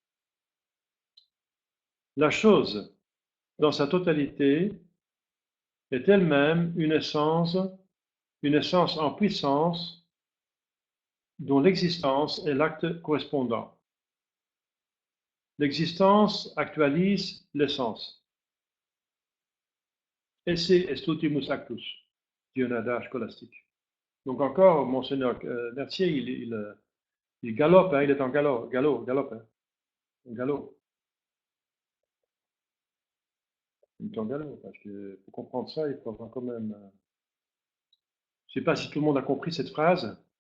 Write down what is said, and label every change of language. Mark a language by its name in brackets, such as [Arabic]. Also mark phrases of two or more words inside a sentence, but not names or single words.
[French] La chose, dans sa totalité, est elle-même une essence en puissance dont l'existence est l'acte correspondant. L'existence actualise l'essence. [Latin] Esse est ultimus actus, [French] dit un adage scolastique. Donc encore, Monseigneur Mercier, il galope, hein, il est en galope, hein, galop. Il est en galop, parce que pour comprendre ça, il faut avoir quand même. Je ne sais pas si tout le monde a compris cette phrase.